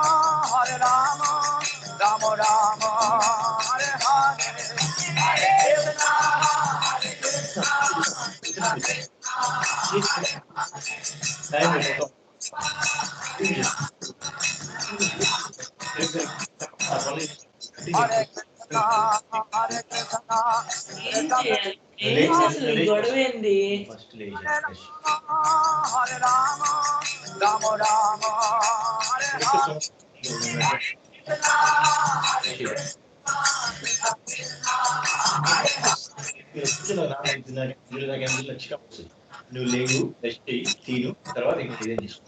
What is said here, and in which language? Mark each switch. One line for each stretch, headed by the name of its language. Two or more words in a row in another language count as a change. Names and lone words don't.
Sanskrit: Rama Rama, Hare Hare, Hare Krishna, Krishna Krishna, Hare Krishna, Krishna
Telugu: గొడవ ఏంది?
Sanskrit: Hare Rama, Rama Rama, Hare Hare.
Telugu: నువ్వు లేవు రెస్ట్ అయ్యి తిను, తర్వాత ఇంకా ఇదేం తీసుకో.